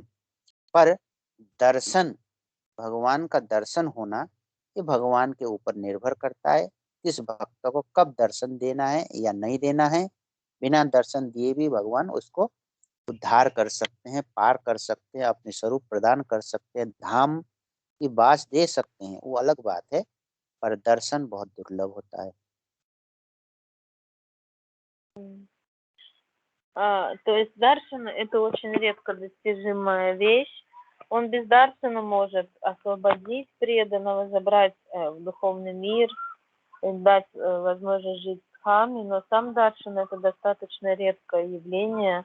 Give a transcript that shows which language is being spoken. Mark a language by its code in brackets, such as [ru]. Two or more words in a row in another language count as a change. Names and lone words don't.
[hi] पर दर्शन, भगवान का दर्शन होना, ये भगवान के ऊपर निर्भर करता है किस भक्त को कब दर्शन देना है या नहीं देना है। बिना दर्शन दिए भी भगवान उसको उद्धार कर सकते हैं, पार कर सकते हैं, अपने स्वरूप प्रदान कर सकते हैं, धाम की बास दे सकते हैं, वो अलग बात है। पर दर्शन बहुत दुर्लभ होता है। [ru] То есть даршан это очень редко достижимая вещь. Он без даршана может освободить преданного, забрать в духовный мир, дать возможность жить в дхаме, но сам даршан это достаточно редкое явление.